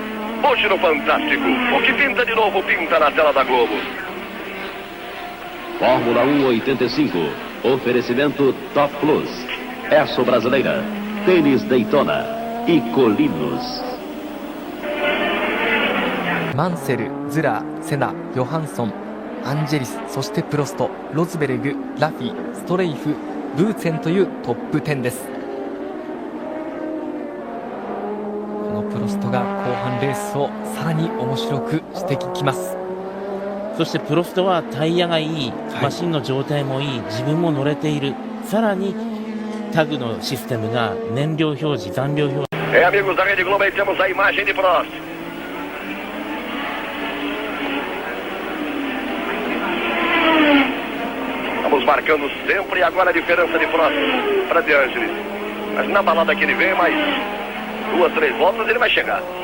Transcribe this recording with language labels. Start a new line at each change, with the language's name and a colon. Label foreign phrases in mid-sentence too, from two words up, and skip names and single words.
Portuguese: Hoje no Fantástico, o que pinta de novo, pinta na tela da Globo. Fórmula 1 85. Oferecimento Top Plus. Esso Brasileira. Tênis Daytona e Colinos.
Japanese: Mansell、ズラー、セナ、ヨハンソン、アンジェリス、そしてプロスト、ロズベルグ、ラフィ、ストレイフ、ブーツェンというトップ10です。このプロストが後半レースをさらに面白くしていきます。そしてプロストはタイヤがいい、マシンの状態もいい、自分も乗れている、さらにタグのシステムが燃料表示、残量表示。
Portuguese: Amigos da Rede Globo, aí temos a imagem de Prost. Estamos marcando sempre, agora a diferença de Prost para De Angelis. Mas na balada que ele vem, mais 2, 3 voltas ele vai chegar.